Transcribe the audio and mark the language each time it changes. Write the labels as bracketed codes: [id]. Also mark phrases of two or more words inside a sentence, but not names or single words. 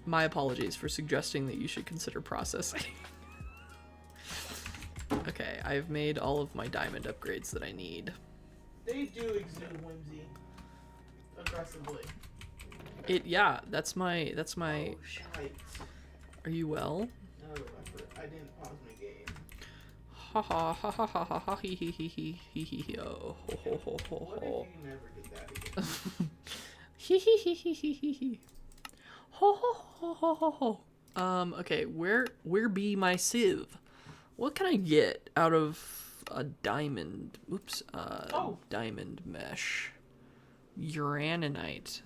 [en] My apologies for suggesting that you should consider processing. Okay, I've made all of my diamond upgrades that I need. They do exude whimsy. Aggressively. Yeah, that's my... Oh, shite. Are you well? No, I didn't pause my game. Ha ha ha ha ha ha ha he he he he he he oh ho ho ho ho What ho. if you never did that again? He he he he he he he. Ho ho ho ho ho ho. Okay, where be my sieve? What can I get out of a diamond? Oops, diamond mesh. Uraninite.